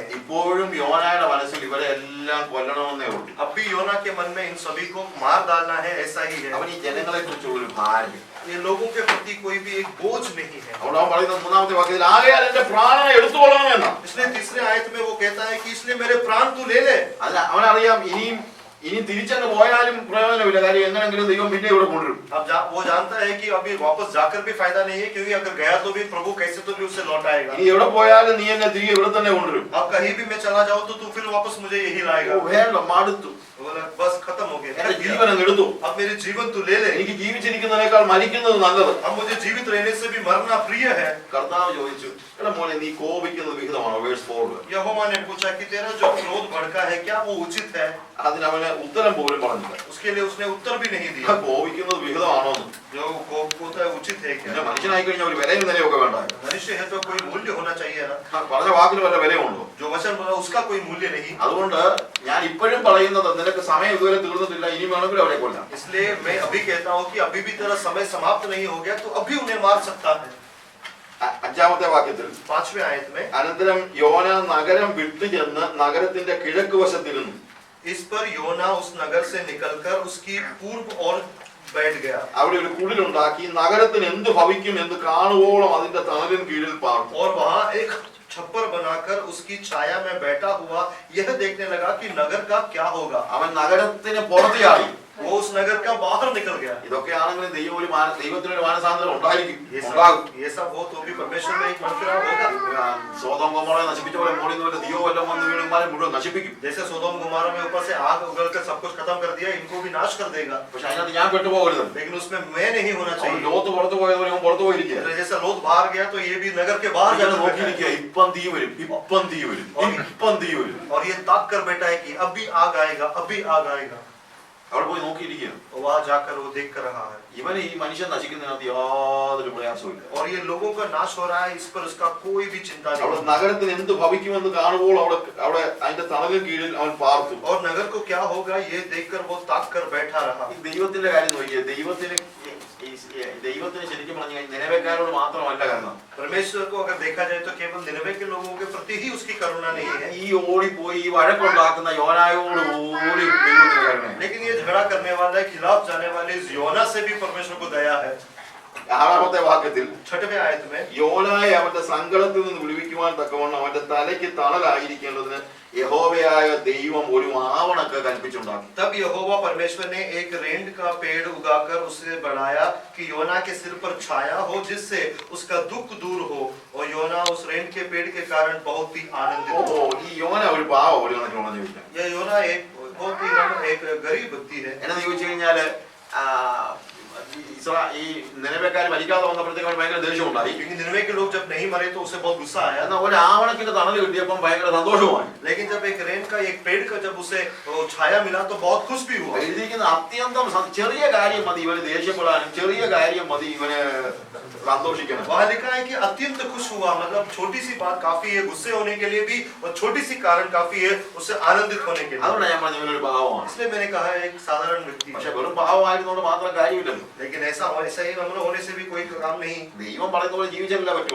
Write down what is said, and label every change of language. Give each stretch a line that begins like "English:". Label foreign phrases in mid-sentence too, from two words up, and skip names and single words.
Malayalam: ഇപ്പോഴും യോനായുടെ മനസ്സിൽ ഇവരെ എല്ലാം കൊല്ലണമെന്നേ ഉള്ളൂ.
Hindi: अब भी योना के मन में इन सभी को मार डालना है, ऐसा ही है।
Malayalam: അവൻ ഈ ജനങ്ങളെ കുറിച്ചുള്ള ഒരു ഭാരം.
Hindi: ये लोगों के प्रति कोई भी एक बोझ नहीं है।
Malayalam: അവിടെ അവൻ പറയുന്ന 3-ാമത്തെ വാക്യത്തിൽ ആകയാൽ എന്റെ പ്രാണനെ എടുത്തുകൊള്ളണമെന്നാണ്.
Hindi: इसलिए तीसरे आयत में वो कहता है कि इसलिए मेरे प्राण तू ले ले।
Malayalam: അല്ല, അവനറിയാം ഇനിയും ഇനി തിരിച്ചങ്ങ് പോയാലും പ്രയോജനമില്ല, കാര്യം എങ്ങനെങ്കിലും ദൈവം പിന്നെ ഇവിടെ കൊണ്ടുവരും.
Hindi: अब वो जानता है कि अभी वापस जाकर भी फायदा नहीं है, क्योंकि अगर गया तो भी प्रभु कैसे तो भी उसे लौटाएगा।
Malayalam: ഇനി എവിടെ പോയാലും നീ എന്നെ തിരികെ ഇവിടെ തന്നെ കൊണ്ടുവരും.
Hindi: अब कहीं भी मैं चला जाऊं तो तू फिर वापस मुझे यही लाएगा।
Malayalam: വേണ്ട, മടുത്തു,
Hindi: बोला बस खत्म हो गया,
Malayalam: എന്റെ ജീവൻ അങ്ങ് എടുത്തു.
Hindi: अब मेरे जीवन तू ले ले।
Malayalam: എനിക്ക് ജീവിച്ചിരിക്കുന്നതിനേക്കാൾ മരിക്കുന്നത് നല്ലത്.
Hindi: अब मुझे जीवित रहने से भी मरना प्रिय है।
Malayalam: കർത്താവ് ചോദിച്ചു, എടാ മോനെ, നീ കോപിക്കുന്നത് വിഹിതമാണോ? വേഴ്സ് 4.
Hindi: यहोवा ने पूछा कि तेरा जो क्रोध भड़का है क्या वो उचित है?
Malayalam: അതിനവന് ഉത്തരം പോലും പറഞ്ഞില്ല.
Hindi: उसके लिए उसने उत्तर भी नहीं दिया।
Malayalam: കോപിക്കുന്നത് വിഹിതമാണോ?
Hindi: जो कोप होता है उचित है क्या?
Malayalam: പിന്നെ മനുഷ്യനായി കഴിഞ്ഞാൽ ഒരു വിലയും നിലയൊക്കെ വേണ്ട.
Hindi: मनुष्य है तो कोई मूल्य होना चाहिए ना।
Malayalam: പറഞ്ഞ വാക്കിന് വല്ല വിലയുണ്ടോ?
Hindi: जो वचन बोला उसका कोई मूल्य नहीं।
Malayalam: അതുകൊണ്ട് ഞാൻ ഇപ്പോഴും പറയുന്നത്, നിനക്ക് സമയം ഇതുവരെ തീർന്നിട്ടില്ല, ഇനി വേണമെങ്കിലും അവരെ കൊല്ലാം.
Hindi: इसलिए मैं अभी कहता हूँ कि अभी भी तेरा समय समाप्त नहीं हो गया, तो अभी उन्हें मार सकता है।
Malayalam: 5ാമത്തെ വാക്യത്തിൽ
Hindi: 5वें आयत में,
Malayalam: അനന്തരം യോന നഗരം വിട്ടു ചെന്ന് നഗരത്തിന്റെ കിഴക്ക് വശത്തിരുന്നു.
Hindi: इस पर योना उस नगर से निकलकर उसकी पूर्व ओर बैठ गया।
Malayalam: അവിടെ ഒരു കുടിലുണ്ടാക്കി നഗരത്തിന് എന്ത് ഭവിക്കും എന്ന് കാണുവോളം അതിന്റെ തണലിൻ കീഴിൽ പാർത്തു.
Hindi: और वहाँ एक छप्पर बनाकर उसकी छाया में बैठा हुआ यह देखने लगा कि नगर का क्या होगा।
Malayalam: അവൻ നഗരത്തിന് പുറത്ത് ചാടി.
Hindi: वो उस नगर का बाहर निकल गया।
Malayalam: ഇതൊക്കെയാണെങ്കിലും ദൈവത്തിനൊരു മാനസാന്തരം ഉണ്ടായിരിക്കും.
Hindi: ये सब हो तो भी परमेश्वर में एक मनफिराव होगा।
Malayalam: സോദോം ഗൊമോറയെ നശിപ്പിച്ച പോലെ മോളിൽ നിന്ന് ദൈവം വല്ലതും വന്ന് വീണുമാരെ മുഴുവൻ നശിപ്പിക്കും.
Hindi: जैसे सोदोम गोमोरा में ऊपर से आग उगलकर सब कुछ खत्म कर दिया, इनको भी नाश कर देगा।
Malayalam: പക്ഷെ അതിനകത്ത് ഞാൻ പെട്ടുപോകരുത്.
Hindi: लेकिन उसमें मैं नहीं होना चाहिए।
Malayalam: ലോത്ത് പുറത്തു പോയതുപോലെ അവൻ പുറത്തു പോയിരിക്കുക.
Hindi: जैसा लोथ बाहर गया तो ये भी नगर के बाहर जाकर
Malayalam: നോക്കിയിരിക്കുക, ഇപ്പം തീ വരും, ഇപ്പം തീ വരും, ഇപ്പം തീ വരും.
Hindi: और ये ताक कर बैठा है कि अभी आग आएगा, अभी आग आएगा।
Malayalam: അവിടെ പോയി നോക്കിയിരിക്കുക.
Hindi: वहां जाकर वो देख कर रहा है।
Malayalam: ഇവന് ഈ മനുഷ്യൻ നശിക്കുന്നതിനകത്ത് യാതൊരു പ്രയാസമില്ല.
Hindi: और ये लोगों का नाश हो रहा है, इस पर उसका कोई भी चिंता
Malayalam: അവിടെ
Hindi: नहीं।
Malayalam: നഗരത്തിന് എന്ത് ഭവിക്കുമെന്ന് കാണുമ്പോൾ അവിടെ അതിന്റെ തണലിൻ കീഴിൽ അവൻ പാർത്തു.
Hindi: और नगर को क्या होगा ये देखकर वो ताक कर बैठा रहा।
Malayalam: ഈ ദൈവത്തിന്റെ കാര്യം നോക്കിയേ, ദൈവത്തിന് ശരിക്കും പറഞ്ഞു കഴിഞ്ഞാൽ നിലവേക്കാരോട് മാത്രമല്ല കരുണ.
Hindi: परमेश्वर को अगर देखा जाए तो केवल निनवे के लोगों के प्रति ही उसकी करुणा नहीं है।
Malayalam: ഈ ഓടിപ്പോയി ഈ വഴക്കുണ്ടാക്കുന്ന യോനായോട് പോലും ദൈവത്തിന് കരുണ.
Hindi: लेकिन ये झगड़ा करने वाला, खिलाफ जाने वाले इस योना से भी परमेश्वर को दया है।
Malayalam: 6ാമത്തെ വാക്യത്തിൽ
Hindi: 6वें आयत में,
Malayalam: യോനായെ അവന്റെ സങ്കടത്തിൽ നിന്ന് വിടുവിക്കുവാൻ തക്കവണ്ണം അവന്റെ തലയ്ക്ക് തണലായിരിക്കേണ്ടതിന് യഹോവയായ ദൈവം ഒരു ആവണക്ക് കൽപ്പിച്ചുണ്ടാക്കി.
Hindi: तब यहोवा परमेश्वर ने एक रेंड का पेड़ उगाकर उसे बढ़ाया कि योना के सिर पर छाया हो, जिससे उसका दुख दूर हो। और योना उस रेंड के पेड़ के कारण बहुत ही आनंदित हो।
Malayalam: ഈ യോന ഒരു പാവം ഒരു കണക്കിനോട് ചോദിക്കാം.
Hindi: यह योना एक बहुत ही एक गरीब व्यक्ति है।
Malayalam: എന്നു ചോദിച്ചു കഴിഞ്ഞാല് ഈ നിലവേക്കാര് മരിക്കാതെ വന്നപ്പോഴത്തേക്ക് അവന് ഭയങ്കര ദേഷ്യം ഉണ്ടായി.
Hindi: क्योंकि निनवे के लोग जब नहीं मरे तो उसे बहुत गुस्सा आया।
Malayalam: എന്നാൽ ഒരു ആവണക്കിന്റെ തണൽ കിട്ടിയപ്പോൾ ഭയങ്കര സന്തോഷമായി.
Hindi: लेकिन जब एक रेंड का एक पेड़ का जब उसे छाया मिला तो बहुत खुश भी हुआ।
Malayalam: എഴുതിയിരിക്കുന്ന അത്യന്തം ചെറിയ കാര്യം മതി ഇവന് ദേഷ്യപ്പെടാനും, ചെറിയ കാര്യം മതി ഇവന് സന്തോഷിക്കണം.
Hindi: वहाँ लिखा है कि अत्यंत खुश हुआ, मतलब छोटी सी बात काफी है गुस्से होने के लिए भी, और छोटी सी कारण काफी है उससे आनंदित होने के लिए।
Malayalam: അതുകൊണ്ട് ഞാൻ പറഞ്ഞു ഇവനൊരു പാവമാണ്.
Hindi: इसलिए मैंने कहा है एक साधारण व्यक्ति।
Malayalam: പക്ഷെ വെറും പാവമായിരുന്നോണ്ട് മാത്രം കാര്യമില്ലല്ലോ.
Hindi: लेकिन ऐसा ही नम्र होने से भी कोई काम नहीं।
Malayalam: ദൈവം പറയുന്ന പോലെ ജീവിച്ചല്ലേ പറ്റുള്ളൂ.